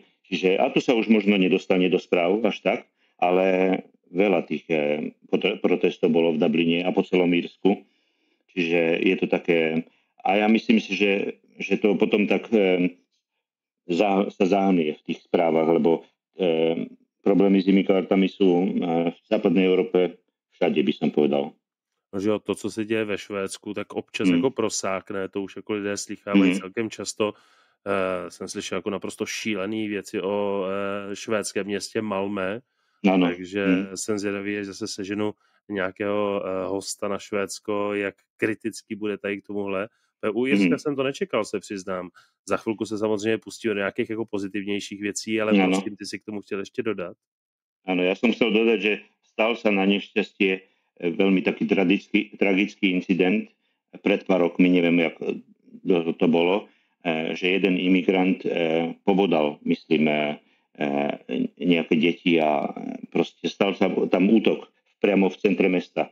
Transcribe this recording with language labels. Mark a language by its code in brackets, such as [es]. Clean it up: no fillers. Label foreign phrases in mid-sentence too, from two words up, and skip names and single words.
[sk] Čiže, a to sa už možno nedostane do správ až tak, ale veľa tých protestov bolo v Dubline a po celom Írsku. Čiže je to také... A ja myslím si, že to potom tak sa zahnie v tých správach, lebo problémy s imigrantami sú v západnej Európe všade, by som povedal. [cs] No, že to, co se děje ve Švédsku, tak občas jako prosákne, to už jako lidé slychávají celkem často. Jsem slyšel jako naprosto šílený věci o švédském městě Malmö, takže jsem zvědavý, že zase seženu nějakého hosta na Švédsko, jak kritický bude tady k tomuhle. U Jirska jsem to nečekal, se přiznám. Za chvilku se samozřejmě pustí do nějakých jako pozitivnějších věcí, ale prosím, ty si k tomu chtěl ještě dodat. [sk] Áno, ja som chcel dodať, že stal sa na nešťastie veľmi taký tragický incident pred pár rokmi, neviem, jak to bolo, že jeden imigrant pobodal, myslím, nejaké deti a proste stal sa tam útok priamo v centre mesta.